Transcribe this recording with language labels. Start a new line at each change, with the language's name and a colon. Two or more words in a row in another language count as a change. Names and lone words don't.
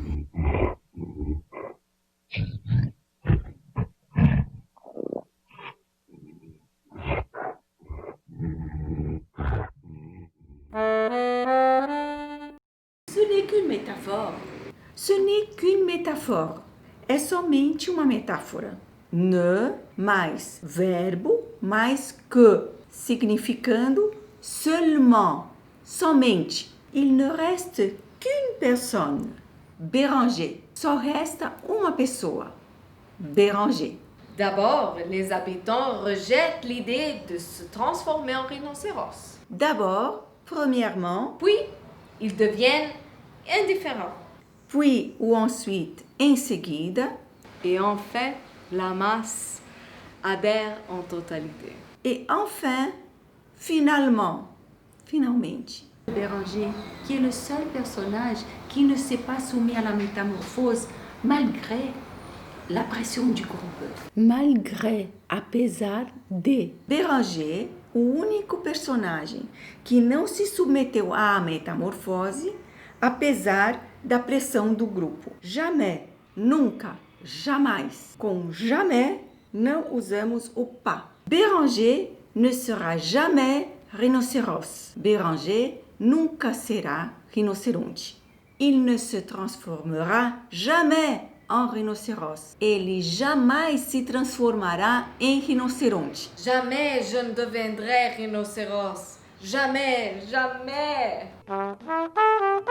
French: Ce n'est qu'une métaphore. Ce n'est qu'une métaphore.
Portuguese: É somente uma metáfora. Ne mais verbo mais que, significando seulement, somente.
French: Il ne reste qu'une personne, Béranger.
Portuguese: Só resta uma pessoa, Béranger.
French: D'abord, les habitants rejettent l'idée de se transformer en rhinocéros. D'abord, premièrement, Puis, ils deviennent indifférents. puis ou ensuite,
Portuguese: em seguida,
French: Et enfin, la masse adhère en totalité. et enfin, finalement, finalmente. Béranger, qui est le seul personnage qui ne s'est pas soumis à la métamorphose malgré la pression du groupe. Malgré,
Portuguese: apesar de. Béranger, o único personagem que não se submeteu à metamorfose, apesar da pressão do grupo. Jamais, nunca, jamais. Com jamais, não usamos o pas.
French: Béranger ne sera jamais rhinocéros.
Portuguese: Béranger nunca será rinoceronte.
French: Il ne se transformera jamais en rhinocéros.
Portuguese: Ele jamais se transformará em rinoceronte.
French: Jamais je ne deviendrai rhinocéros. Jamais, jamais.